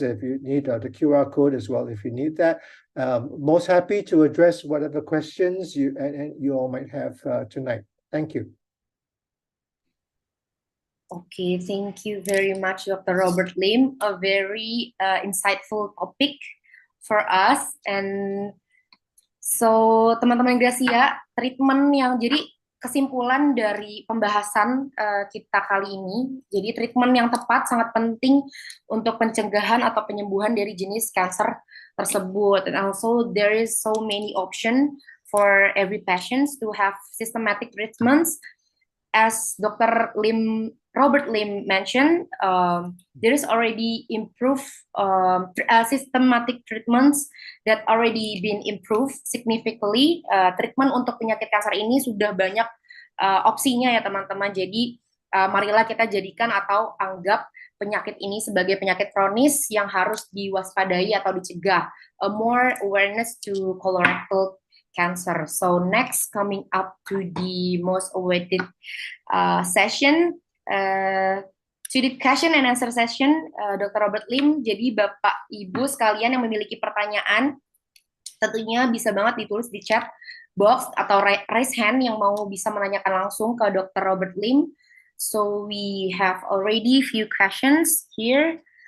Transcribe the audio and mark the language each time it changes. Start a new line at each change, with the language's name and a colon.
English: If you need the QR code as well, if you need that. Most happy to address whatever questions you all might have tonight. Thank you. Okay, thank you very much, Dr. Robert Lim. A very insightful topic for us. And so,
Indonesian: teman-teman Gracia, treatment yang jadi kesimpulan dari pembahasan kita kali ini, jadi treatment yang tepat sangat penting untuk pencegahan atau penyembuhan dari jenis kanker tersebut.
English: And also there is so many options for every patient to have systematic treatments. As Dr. Robert Lim mentioned, there is already improved systematic treatments that already been improved significantly.
Indonesian: Treatment untuk penyakit kanker ini sudah banyak opsinya ya teman-teman. Jadi marilah kita jadikan atau anggap penyakit ini sebagai penyakit kronis yang harus diwaspadai atau dicegah.
English: A more awareness to colorectal cancer. So next, coming up to the most awaited session, to the question and answer session, Dr. Robert Lim.
Indonesian: Jadi Bapak Ibu sekalian yang memiliki pertanyaan, tentunya bisa banget ditulis di chat box atau raise hand yang mau bisa menanyakan langsung ke Dr. Robert Lim.
English: So we have already few questions here.